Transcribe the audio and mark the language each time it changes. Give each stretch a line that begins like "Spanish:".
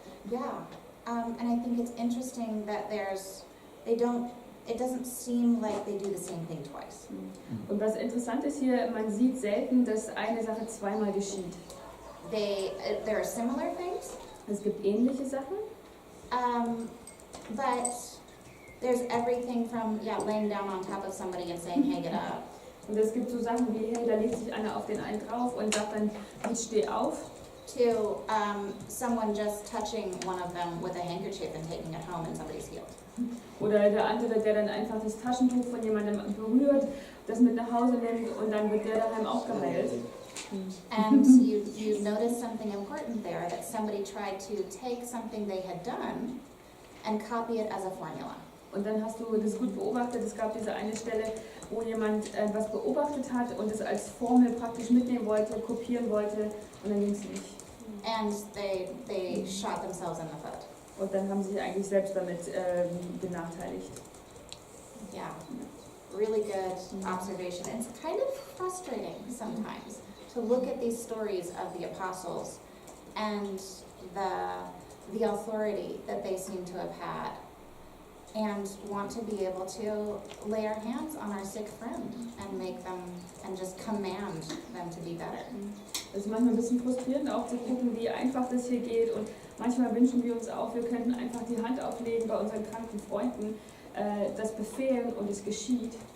English: Yeah, and I think it's interesting that it doesn't seem like they do the same thing twice.
German: Und was interessant ist hier, man sieht selten, dass eine Sache zweimal geschieht.
English: There are similar things,
German: Es gibt ähnliche Sachen,
English: but there's everything from, laying down on top of somebody and saying, hey, get up,
German: und es gibt so Sachen wie, hey, da legt sich einer auf den einen drauf und sagt dann, jetzt steh auf,
English: to someone just touching one of them with a handkerchief and taking it home and somebody's healed.
German: oder der andere, der dann einfach das Taschentuch von jemandem berührt, das mit nach Hause nimmt und dann wird der daheim auch geheilt.
English: And you notice something important there, that somebody tried to take something they had done and copy it as a formula.
German: Und dann hast du das gut beobachtet, es gab diese eine Stelle, wo jemand was beobachtet hat und es als Formel praktisch mitnehmen wollte, kopieren wollte und dann ging es nicht.
English: And they shot themselves in the foot.
German: Und dann haben sie sich eigentlich selbst damit benachteiligt.
English: Yeah, really good observation. It's kind of frustrating sometimes to look at these stories of the apostles and the authority that they seem to have had, and want to be able to lay our hands on our sick friend and make them, and just command them to be better.
German: Es ist manchmal ein bisschen frustrierend auch zu gucken, wie einfach das hier geht und manchmal wünschen wir uns auch, wir könnten einfach die Hand auflegen bei unseren kranken Freunden, das befehlen und es geschieht.